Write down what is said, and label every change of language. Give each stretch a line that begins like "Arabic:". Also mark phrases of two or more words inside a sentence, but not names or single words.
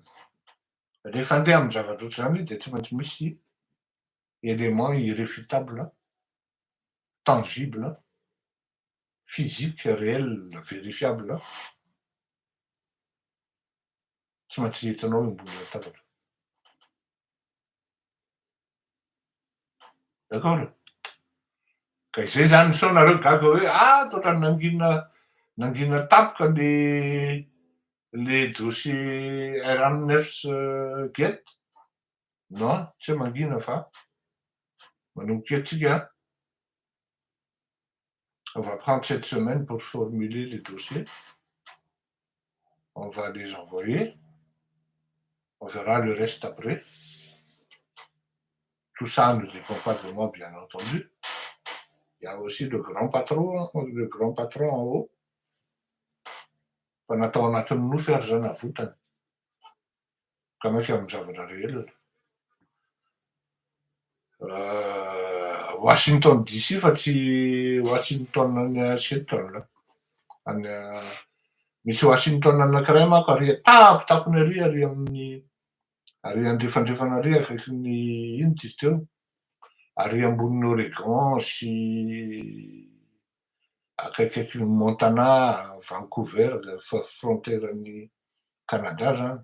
Malagasy: Rehefa andeha amin'ny zavatra ohatry zany de tsy maintsy misy
French: élément irréfutable, tangible, physique, réel, vérifiable,
Malagasy: tsy maintsy hitanao ambony latabatra.
French: D'accord?
Malagasy: Ka izay zany sao nareo gaga hoe toetrany nangina tapoka le dossier RN9 get. Non, tsy mangina fa manomboka atsika.
French: On va prendre cette semaine pour formuler les dossiers. On va les envoyer. On verra le reste après. Tout ça ne dépend pas de moi, bien entendu. Il y a aussi le grand patron en haut.
Malagasy: Fanatao anatin'ny nofy ary zany avotany. Ka maika amin'ny zavatra rehetra. Washington DC fa tsy Washington any Seattle. Misy Washington anankiray manko ary tapitapony ary amin'ny ary andrefandrefana ary akaikin'ny ino izy teo, ary ambonin'ny Oregon sy akaikin'ny Montana, Vancouver, frontièren'ny Canada zany.